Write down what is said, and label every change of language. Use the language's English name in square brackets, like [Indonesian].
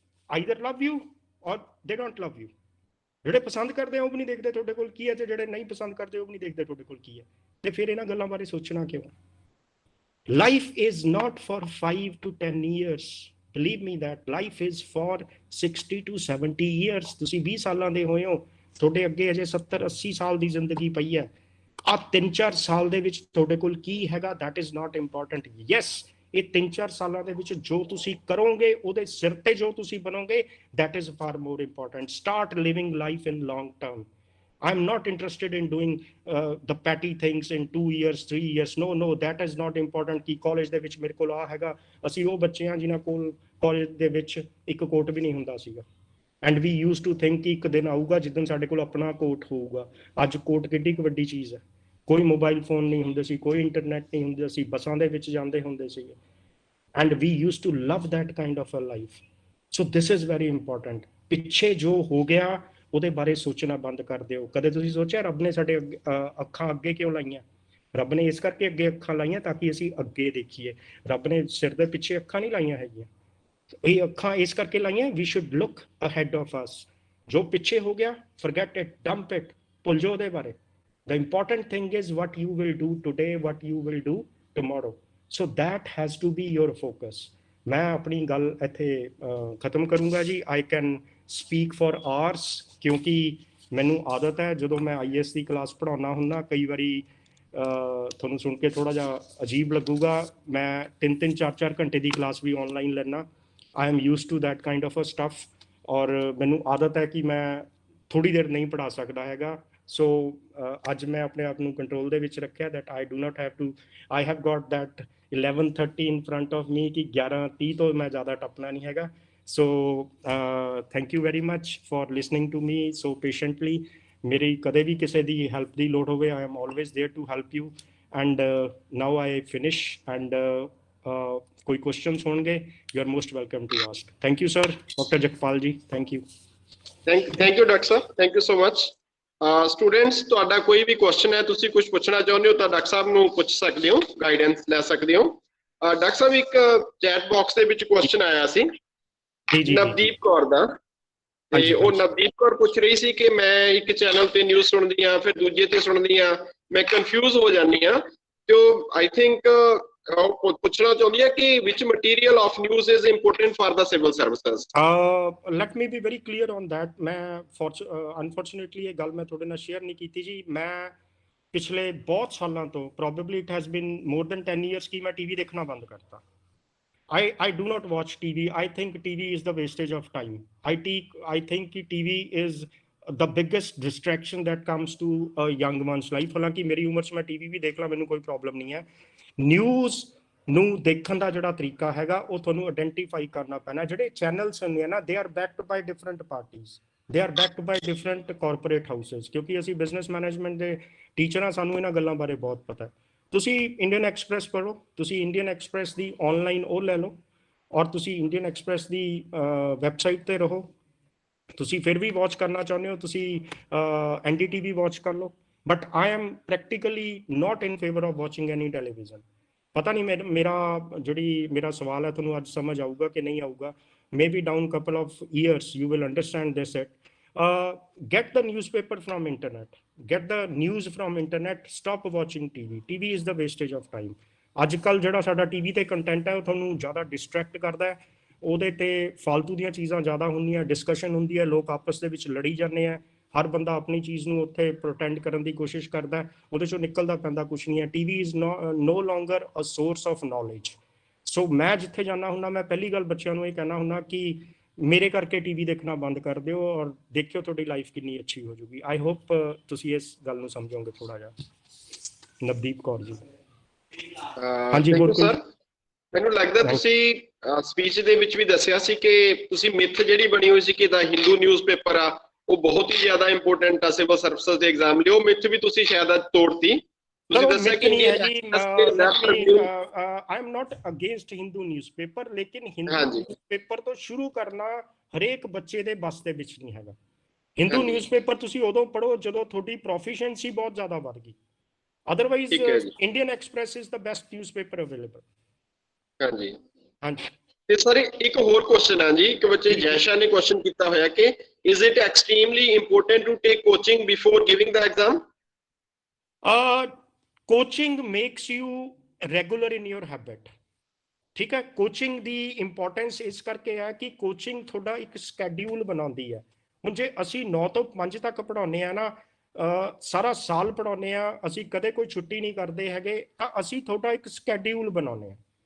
[English] Either love you or they don't love you. [Punjabi] ਜਿਹੜੇ ਪਸੰਦ ਕਰਦੇ ਆ ਉਹ ਵੀ ਨਹੀਂ ਦੇਖਦੇ ਤੁਹਾਡੇ ਕੋਲ ਕੀ ਹੈ, ਤੇ ਜਿਹੜੇ ਨਹੀਂ ਪਸੰਦ ਕਰਦੇ ਉਹ ਵੀ ਨਹੀਂ ਦੇਖਦੇ ਤੁਹਾਡੇ ਕੋਲ ਕੀ ਹੈ। ਤੇ ਫਿਰ ਇਹਨਾਂ ਗੱਲਾਂ ਬਾਰੇ ਸੋਚਣਾ ਕਿਉਂ? [English] Life is not for 5 to 10 years. Believe me that life is for 60 to 70 years. [Punjabi] ਤੁਸੀਂ 20 ਸਾਲਾਂ ਦੇ ਹੋਏ ਹੋ, ਤੁਹਾਡੇ ਅੱਗੇ ਅਜੇ 70-80 ਸਾਲ ਦੀ ਜ਼ਿੰਦਗੀ ਪਈ ਹੈ। ਆ 3-4 ਸਾਲ ਦੇ ਵਿੱਚ ਤੁਹਾਡੇ ਕੋਲ ਕੀ ਹੈਗਾ, [English] that is not important. [Punjabi] Yes, ਇਹ 3-4 ਸਾਲਾਂ ਦੇ ਵਿੱਚ ਜੋ ਤੁਸੀਂ ਕਰੋਗੇ, ਉਹਦੇ ਸਿਰ ਤੇ ਜੋ ਤੁਸੀਂ ਬਣੋਗੇ, [English] that is far more important. Start living life in long term. I'm not interested in doing the petty things in 2 years, 3 years. No, that is not important. [Punjabi] ਕਿ ਕਾਲਜ ਦੇ ਵਿੱਚ ਮੇਰੇ ਕੋਲ ਆ ਹੈਗਾ, ਅਸੀਂ ਉਹ ਬੱਚੇ ਹਾਂ ਜਿਨ੍ਹਾਂ ਕੋਲ ਕਾਲਜ ਦੇ ਵਿੱਚ ਇੱਕ ਕੋਟ ਵੀ ਨਹੀਂ ਹੁੰਦਾ ਸੀਗਾ। [English] And we used to think [Punjabi] ਕਿ ਇੱਕ ਦਿਨ ਆਊਗਾ ਜਿੱਦਣ ਸਾਡੇ ਕੋਲ ਆਪਣਾ ਕੋਟ ਹੋਊਗਾ। ਅੱਜ ਕੋਟ ਕਿੱਡੀ ਕੁ ਵੱਡੀ ਚੀਜ਼ ਹੈ। ਕੋਈ ਮੋਬਾਈਲ ਫੋਨ ਨਹੀਂ ਹੁੰਦੇ ਸੀ, ਕੋਈ ਇੰਟਰਨੈਟ ਨਹੀਂ ਹੁੰਦਾ ਸੀ, ਬੱਸਾਂ ਦੇ ਵਿੱਚ ਜਾਂਦੇ ਹੁੰਦੇ ਸੀ। [English] And we used to love that kind of a life. So this is very important. [Punjabi] ਪਿੱਛੇ ਜੋ ਹੋ ਗਿਆ ਉਹਦੇ ਬਾਰੇ ਸੋਚਣਾ ਬੰਦ ਕਰ ਦਿਓ। ਕਦੇ ਤੁਸੀਂ ਸੋਚਿਆ ਰੱਬ ਨੇ ਸਾਡੇ ਅੱਖਾਂ ਅੱਗੇ ਕਿਉਂ ਲਾਈਆਂ? ਰੱਬ ਨੇ ਇਸ ਕਰਕੇ ਅੱਗੇ ਅੱਖਾਂ ਲਾਈਆਂ ਤਾਂ ਕਿ ਅਸੀਂ ਅੱਗੇ ਦੇਖੀਏ। ਰੱਬ ਨੇ ਸਿਰ ਦੇ ਪਿੱਛੇ ਅੱਖਾਂ ਨਹੀਂ ਲਾਈਆਂ ਹੈਗੀਆਂ। ਇਹ ਅੱਖਾਂ ਇਸ ਕਰਕੇ ਲਾਈਆਂ, [English] we should look ahead of us. [Punjabi] ਜੋ ਪਿੱਛੇ ਹੋ ਗਿਆ, [English] forget it, dump it, [Punjabi] ਭੁੱਲ ਜਾਓ ਉਹਦੇ ਬਾਰੇ। [English] The important thing is what you will do today, what you will do tomorrow. So that has to be your focus. [Punjabi] ਮੈਂ ਆਪਣੀ ਗੱਲ ਇੱਥੇ ਖਤਮ ਕਰੂੰਗਾ ਜੀ। [English] I can speak for hours [Punjabi] ਕਿਉਂਕਿ ਮੈਨੂੰ ਆਦਤ ਹੈ ਜਦੋਂ ਮੈਂ IAS ਦੀ ਕਲਾਸ ਪੜ੍ਹਾਉਣਾ ਹੁੰਦਾ, ਕਈ ਵਾਰੀ ਤੁਹਾਨੂੰ ਸੁਣ ਕੇ ਥੋੜਾ ਜਿਹਾ ਅਜੀਬ ਲੱਗੂਗਾ, ਮੈਂ 3-3, 4-4 ਘੰਟੇ ਦੀ ਕਲਾਸ ਵੀ ਆਨਲਾਈਨ ਲੈਣਾ। [English] I am used to that kind of a stuff. [Punjabi] ਔਰ ਮੈਨੂੰ ਆਦਤ ਹੈ ਕਿ ਮੈਂ ਥੋੜੀ ਦੇਰ ਨਹੀਂ ਪੜ੍ਹਾ ਸਕਦਾ ਹੈਗਾ। ਸੋ ਅੱਜ ਮੈਂ ਆਪਣੇ ਆਪ ਨੂੰ ਕੰਟਰੋਲ ਦੇ ਵਿੱਚ ਰੱਖਿਆ [English] that I do not have to, I have got that 11:30 in front of me [Punjabi] ਕਿ 11:30 ਤੋਂ ਮੈਂ ਜ਼ਿਆਦਾ ਟੱਪਣਾ ਨਹੀਂ ਹੈਗਾ। [English] So thank you very much for listening to me so patiently। [Punjabi] ਮੇਰੀ ਕਦੇ ਵੀ ਕਿਸੇ ਦੀ ਹੈਲਪ ਦੀ ਲੋੜ ਹੋਵੇ [English] I am always there to help you and now I finish and ਕੋਈ questions ਹੋਣਗੇ you are most welcome to ask। Thank you sir, Dr. Jakpal ji, thank you। Thank you Dr. Sir, thank you so much। [Punjabi] Students ਤੁਹਾਡਾ ਕੋਈ ਵੀ question ਹੈ, ਤੁਸੀਂ ਕੁਝ ਪੁੱਛਣਾ ਚਾਹੁੰਦੇ ਹੋ ਤਾਂ ਡਾਕਟਰ ਸਾਹਿਬ ਨੂੰ ਪੁੱਛ ਸਕਦੇ ਹੋ, ਗਾਈਡੈਂਸ ਲੈ ਸਕਦੇ ਹੋ। ਡਾਕਟਰ ਸਾਹਿਬ ਇੱਕ ਚੈਟ ਬਾਕਸ ਦੇ ਵਿੱਚ ਕੁਐਸਚਨ ਆਇਆ ਸੀ ਨਵਦੀਪ ਕੌਰ ਦਾ, ਤੇ ਉਹ ਨਵਦੀਪ ਕੌਰ ਪੁੱਛ ਰਹੀ ਸੀ ਕਿ ਮੈਂ ਇੱਕ ਚੈਨਲ ਤੇ ਨਿਊਜ਼ ਸੁਣਦੀ ਆ ਫਿਰ ਦੂਜੇ ਤੇ ਸੁਣਦੀ ਆ, ਮੈਂ ਕਨਫਿਊਜ਼ ਹੋ ਜਾਂਦੀ ਆ, ਤੇ ਉਹ ਆਈ ਥਿੰਕ ਪੁੱਛਣਾ ਚਾਹੁੰਦੀ ਹੈ ਕਿ [English] which material of news is important for the civil services। let me be very clear on that। [Punjabi] ਮੈਂ unfortunately ਇਹ ਗੱਲ ਮੈਂ ਤੁਹਾਡੇ ਨਾਲ ਸ਼ੇਅਰ ਨਹੀਂ ਕੀਤੀ ਜੀ। ਮੈਂ ਪਿਛਲੇ ਬਹੁਤ ਸਾਲਾਂ ਤੋਂ [English] probably it has been more than 10 years [Punjabi] ਕਿ ਮੈਂ ਟੀਵੀ ਦੇਖਣਾ ਬੰਦ ਕਰਤਾ। [English] I do not watch TV। I think TV is the wastage of time। I think कि TV is the biggest distraction that comes to a young one's life। [Punjabi] ਹਾਲਾਂਕਿ ਮੇਰੀ ਉਮਰ 'ਚ ਮੈਂ TV ਵੀ ਦੇਖ ਲਾਂ, ਮੈਨੂੰ ਕੋਈ ਪ੍ਰੋਬਲਮ ਨਹੀਂ ਹੈ। ਨਿਊਜ਼ ਨੂੰ ਦੇਖਣ ਦਾ ਜਿਹੜਾ ਤਰੀਕਾ ਹੈਗਾ ਉਹ ਤੁਹਾਨੂੰ ਆਇਡੈਂਟੀਫਾਈ ਕਰਨਾ ਪੈਣਾ। ਜਿਹੜੇ ਚੈਨਲਸ ਹੁੰਦੇ ਆ ਨਾ [English] they are backed by different parties, they are backed by different corporate houses। [Punjabi] ਕਿਉਂਕਿ ਅਸੀਂ ਬਿਜ਼ਨਸ ਮੈਨੇਜਮੈਂਟ ਦੇ ਟੀਚਰ ਆ, ਸਾਨੂੰ ਇਹਨਾਂ ਗੱਲਾਂ ਬਾਰੇ ਬਹੁਤ ਪਤਾ ਹੈ। ਤੁਸੀਂ ਇੰਡੀਅਨ ਐਕਸਪ੍ਰੈਸ ਪੜ੍ਹੋ, ਤੁਸੀਂ ਇੰਡੀਅਨ ਐਕਸਪ੍ਰੈਸ ਦੀ ਆਨਲਾਈਨ ਉਹ ਲੈ ਲਓ ਔਰ ਤੁਸੀਂ ਇੰਡੀਅਨ ਐਕਸਪ੍ਰੈਸ ਦੀ ਵੈਬਸਾਈਟ ਤੇ ਰਹੋ। ਤੁਸੀਂ ਫਿਰ ਵੀ ਵਾਚ ਕਰਨਾ ਚਾਹੁੰਦੇ ਹੋ ਤੁਸੀਂ NDTV ਵਾਚ ਕਰ ਲਓ, [English] But I am practically not in favour of watching any television. [Punjabi] ਪਤਾ ਨਹੀਂ ਮੇਰਾ ਸਵਾਲ ਹੈ ਤੁਹਾਨੂੰ ਅੱਜ ਸਮਝ ਆਊਗਾ ਕਿ ਨਹੀਂ ਆਊਗਾ। [English] maybe down couple of years you will understand this it। get the newspaper from internet, get the news from internet, stop watching TV is the wastage of time। [Punjabi] ਅੱਜ ਕੱਲ ਜਿਹੜਾ ਸਾਡਾ ਟੀਵੀ ਤੇ ਕੰਟੈਂਟ ਹੈ ਉਹ ਤੁਹਾਨੂੰ ਜ਼ਿਆਦਾ ਡਿਸਟਰੈਕਟ ਕਰਦਾ ਹੈ, ਉਹਦੇ ਤੇ ਫਾਲਤੂ ਦੀਆਂ ਚੀਜ਼ਾਂ ਜ਼ਿਆਦਾ ਹੁੰਦੀਆਂ, ਡਿਸਕਸ਼ਨ ਹੁੰਦੀ ਹੈ, ਲੋਕ ਆਪਸ ਦੇ ਵਿੱਚ ਲੜੀ ਜਾਂਦੇ ਆ, ਹਰ ਬੰਦਾ ਆਪਣੀ ਚੀਜ਼ ਨੂੰ ਉੱਥੇ ਪ੍ਰੋਟੈਂਡ ਕਰਨ ਦੀ ਕੋਸ਼ਿਸ਼ ਕਰਦਾ, ਉਹਦੇ ਚੋਂ ਨਿਕਲਦਾ ਪੈਂਦਾ ਕੁਛ ਨਹੀਂ ਹੈ। [English] TV is no longer a source of knowledge। [Punjabi] ਸੋ ਮੈਂ ਜਿੱਥੇ ਜਾਂਦਾ ਹੁੰਦਾ ਮੈਂ ਪਹਿਲੀ ਗੱਲ ਬੱਚਿਆਂ ਨੂੰ ਇਹ ਕਹਿਣਾ ਹੁੰਦਾ ਕਿ ਮੇਰੇ ਕਰਕੇ ਟੀਵੀ ਦੇਖਣਾ ਬੰਦ ਕਰ ਦਿਓ ਔਰ ਦੇਖਿਓ ਤੁਹਾਡੀ ਲਾਈਫ ਕਿੰਨੀ ਅੱਛੀ ਹੋ ਜਾਊਗੀ। ਆਈ ਹੋਪ ਤੁਸੀਂ ਇਸ ਗੱਲ ਨੂੰ ਸਮਝੋਗੇ ਥੋੜਾ ਜਿਹਾ। ਨਵਦੀਪ ਕੌਰ ਜੀ। ਹਾਂਜੀ ਹੋਰ ਸਰ, ਮੈਨੂੰ ਲੱਗਦਾ ਤੁਸੀਂ ਸਪੀਚ ਦੇ ਵਿੱਚ ਵੀ ਦੱਸਿਆ ਸੀ ਕਿ ਤੁਸੀਂ ਮਿਥ ਜਿਹੜੀ ਬਣੀ ਹੋਈ ਸੀ ਕਿ ਦਾ ਹਿੰਦੂ ਨਿਊਜ਼ਪੇਪਰ ਆ ਉਹ ਬਹੁਤ ਹੀ ਜ਼ਿਆਦਾ ਇੰਪੋਰਟੈਂਟ ਆ ਸਿਵਲ ਸਰਵਿਸਿਜ਼ ਦੇ ਐਗਜ਼ਾਮ ਲਈ, ਉਹ ਮਿਥ ਵੀ ਤੁਸੀਂ ਸ਼ਾਇਦ ਤੋੜਤੀ। ਤੁਸੀਂ ਦੱਸਿਆ ਕਿ [English] I am not against [Punjabi] Hindu newspaper, ਲੇਕਿਨ ਹਿੰਦੂ ਨਿਊਜ਼ਪੇਪਰ ਤੋਂ ਸ਼ੁਰੂ ਕਰਨਾ ਹਰੇਕ ਬੱਚੇ ਦੇ ਬਸ ਦੇ ਵਿੱਚ ਨਹੀਂ ਹੈਗਾ। ਹਿੰਦੂ ਨਿਊਜ਼ਪੇਪਰ ਤੁਸੀਂ ਉਦੋਂ ਪੜ੍ਹੋ ਜਦੋਂ ਤੁਹਾਡੀ ਪ੍ਰੋਫੀਸ਼ੀਐਂਸੀ ਬਹੁਤ ਜ਼ਿਆਦਾ ਵੱਧ ਗਈ। [English] Otherwise Indian Express is the best newspaper available. [Punjabi] ਹਾਂਜੀ ਹਾਂਜੀ। ਤੇ ਸਰ ਇੱਕ ਹੋਰ ਕੁਐਸਚਨ ਆ ਜੀ, ਇੱਕ ਬੱਚੇ ਜੈਸ਼ਾ ਨੇ ਕੁਐਸਚਨ ਕੀਤਾ ਹੋਇਆ ਕਿ [English] is it extremely important to take coaching before giving the exam? Coaching makes you regular in your habit। [Punjabi] ਠੀਕ ਹੈ, ਕੋਚਿੰਗ ਦੀ ਇੰਪੋਰਟੈਂਸ ਇਸ ਕਰਕੇ ਹੈ ਕਿ ਕੋਚਿੰਗ ਤੁਹਾਡਾ ਇੱਕ ਸਕੈਡਿਊਲ ਬਣਾਉਂਦੀ ਹੈ। ਹੁਣ ਜੇ ਅਸੀਂ 9 ਤੋਂ 5 ਤੱਕ ਪੜ੍ਹਾਉਂਦੇ ਆ ਨਾ, ਸਾਰਾ ਸਾਲ ਪੜ੍ਹਾਉਂਦੇ ਆ, ਅਸੀਂ ਕਦੇ ਕੋਈ ਛੁੱਟੀ ਨਹੀਂ ਕਰਦੇ ਹੈਗੇ, ਤਾਂ ਅਸੀਂ ਤੁਹਾਡਾ ਇੱਕ ਸਕੈਡਿਊਲ ਬਣਾਉਂਦੇ ਆ।